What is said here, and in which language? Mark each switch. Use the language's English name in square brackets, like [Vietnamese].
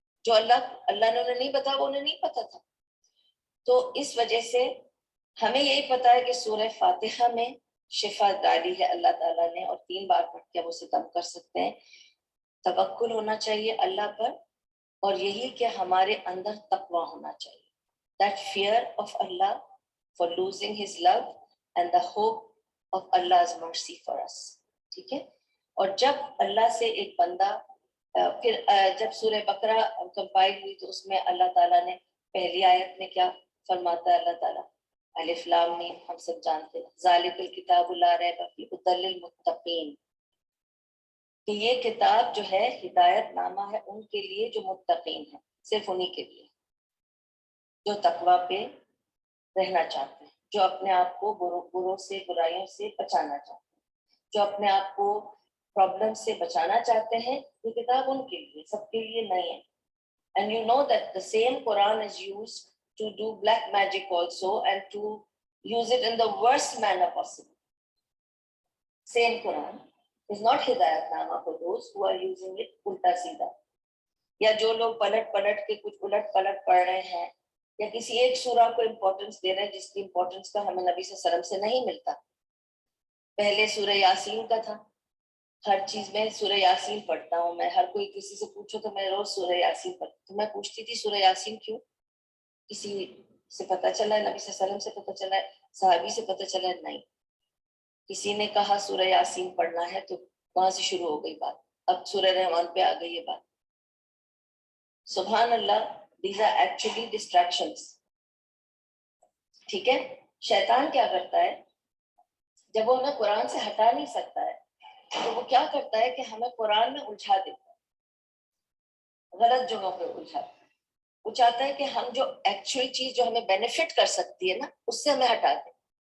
[Urdu] جو اللہ نے انہیں نہیں بتایا وہ انہیں نہیں پتا تھا. تو اس وجہ سے ہمیں یہی پتا ہے کہ سورہ فاتحہ میں شفا ڈالی ہے اللہ تعالیٰ نے, اور 3 بار پڑھ کے وہ ستم کر سکتے ہیں. توکل ہونا چاہیے اللہ پر, اور یہی کہ ہمارے اندر تقویٰ ہونا چاہیے. [English] That fear of Allah for losing his love and the hope of Allah's mercy for us. [Urdu] ٹھیک ہے. اور جب اللہ سے ایک بندہ پھر جب سورہ بقرہ کمپائل ہوئی تو اس میں اللہ تعالیٰ نے پہلی آیت میں کیا فرماتا ہے اللہ تعالیٰ, [Arabic] الف لام میم, [Urdu] ہم سب جانتے ہیں, [Arabic] ذالک الکتاب لا ریب فیہ ھدی للمتقین, [Urdu] کہ یہ کتاب جو ہے ہدایت نامہ ہے ان کے لیے جو متقین ہیں, صرف انہی کے لیے جو تقویٰ پہ رہنا چاہتے ہیں, جو اپنے آپ کو بروں سے برائیوں سے بچانا چاہتے ہیں, جو اپنے آپ کو پرابلم سے بچانا چاہتے ہیں. یہ کتاب ان کے لیے, سب کے لیے نہیں ہے. [English] And you know that the same Quran is used to do black magic also and to use it in the worst manner possible. Same Quran is not hidayat nama for those who are using it [Urdu] ulta seedha. یا جو لوگ پلٹ کے کچھ الٹ پلٹ پڑھ رہے ہیں, یا کسی ایک سورہ کو امپورٹنس دے رہے ہیں جس کی امپورٹنس کا ہمیں نبی صلی اللہ علیہ وسلم سے نہیں ملتا. پہلے سورہ یاسین کا تھا, ہر چیز میں سورہ یاسین پڑھتا ہوں میں. ہر کوئی کسی سے پوچھو تو میں روز سورہ یاسین پڑھتی ہوں. تو میں پوچھتی تھی سورہ یاسین کیوں؟ کسی سے پتہ چلا ہے, نبی صلی اللہ علیہ وسلم سے پتہ چلا ہے, صحابی سے پتہ چلا ہے؟ نہیں. کسی نے کہا سورہ یاسین پڑھنا ہے تو وہاں سے شروع ہو گئی بات. اب سورہ رحمان پہ آ گئی یہ بات. [English] سبحان اللہ, these are actually distractions. [Urdu] ٹھیک ہے. شیطان کیا کرتا ہے, جب وہ ہمیں قرآن سے ہٹا نہیں سکتا ہے تو وہ کیا کرتا ہے کہ ہمیں قرآن میں الجھا دیتا ہے, غلط جگہوں پہ الجھاتا ہے. وہ چاہتا ہے کہ ہم جو ایکچوئل چیز جو ہمیں بینیفٹ کر سکتی ہے نا, اس سے ہمیں ہٹا دیں.